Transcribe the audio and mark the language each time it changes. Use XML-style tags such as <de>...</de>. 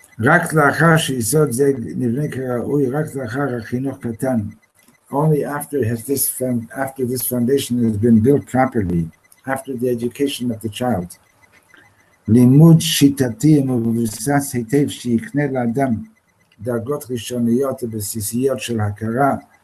<he>רק לאחר שיסוד זה נבנה כראוי, רק לאחר החינוך קטן.</he> <en>Only after this foundation has been built properly, after the education of the child.</en> <he>לימוד שיטתי ומבוסס היטב שיקנה לאדם דרגות ראשוניות ובסיסיות של הכרה.</he>